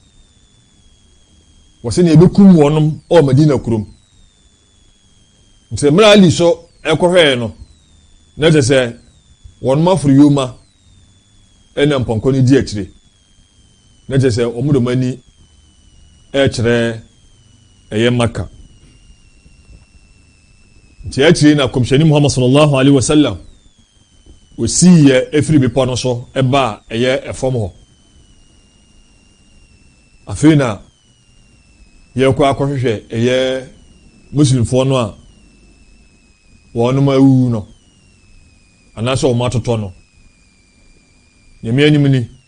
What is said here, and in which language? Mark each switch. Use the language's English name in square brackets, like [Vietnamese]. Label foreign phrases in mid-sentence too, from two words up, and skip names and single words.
[Akan] wɔsɛ ne ebɛkum wɔn ɔwɔ Madina kurom nti mmerɛ Ali so ɛkɔhwɛɛ no na kyɛ sɛ wɔn aforo yoma ɛna mpɔnkɔ no di akyire na kyɛ sɛ wɔn de wɔn ani ɛkyerɛ ɛyɛ Maka nti akyire na kɔmhyɛni Muhammad [Arabic] صلى الله عليه وسلم [Akan] osii yɛ efiri bepɔ no so ɛba ɛyɛ ɛfam hɔ afei na yɛkɔ akɔhwehwɛ ɛyɛ muslimfoɔ no a wɔn awu no anaasɛ wɔn atotɔ no nyame anim ni